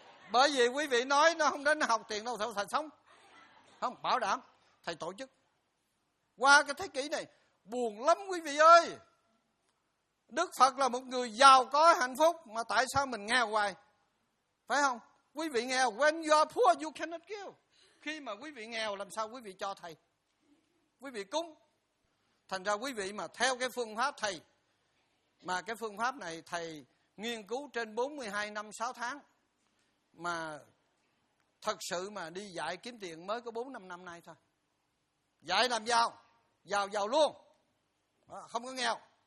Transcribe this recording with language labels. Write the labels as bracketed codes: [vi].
[vi] Bởi vì quý vị nói nó không đến học tiền đâu, thầy sống. Không, bảo đảm, thầy tổ chức. Qua cái thế kỷ này, buồn lắm quý vị ơi. Đức Phật là một người giàu có hạnh phúc, mà tại sao mình nghèo hoài? Phải không? Quý vị nghèo, [en] when you are poor you cannot give. [vi] Khi mà quý vị nghèo làm sao quý vị cho thầy? Quý vị cúng. Thành ra quý vị mà theo cái phương pháp thầy, mà cái phương pháp này thầy nghiên cứu trên 42 năm 6 tháng, mà Thật sự mà đi dạy kiếm tiền mới có 4-5 năm nay thôi. Dạy làm giàu, giàu giàu luôn, không có nghèo.